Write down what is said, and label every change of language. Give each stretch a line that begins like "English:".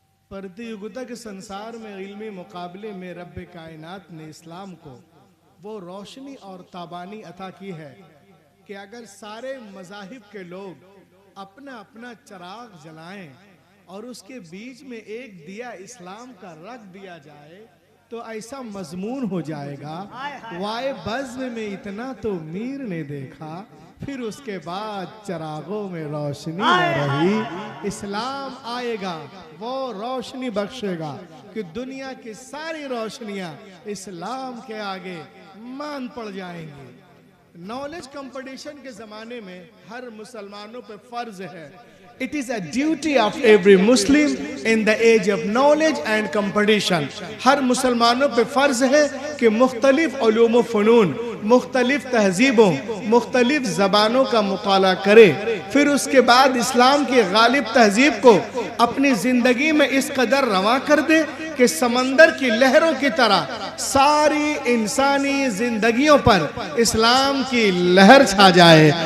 Hindi: प्रतियोगिता के संसार में इल्मी मुकाबले में रब्बे कायनात ने इस्लाम को वो रोशनी और ताबानी अता की है कि अगर सारे मज़ाहिब के लोग अपना अपना चिराग जलाएं और उसके बीच में एक दिया इस्लाम का रख दिया जाए तो ऐसा मजमून हो जाएगा, वाए बज़्म में इतना तो मीर ने देखा, फिर उसके बाद चिरागों में रोशनी न रही। इस्लाम आएगा, वो रोशनी बख्शेगा कि दुनिया की सारी रोशनियां इस्लाम के आगे मान पड़ जाएंगी। नॉलेज कंपटीशन के जमाने में हर मुसलमानों पे फर्ज है,
English: It is a duty of every Muslim in the age of knowledge and competition।
Hindi: हर मुसलमानों पे फर्ज है कि मुख्तलिफ उलूम व फ़नून, मुख्तलिफ तहजीबों, मुख्तलिफ ज़बानों का मुताला करे, फिर उसके बाद इस्लाम की गालिब तहजीब को अपनी ज़िंदगी में इस कदर रवा कर दे कि समंदर की लहरों की तरह सारी इंसानी जिंदगियों पर इस्लाम की लहर छा जाए।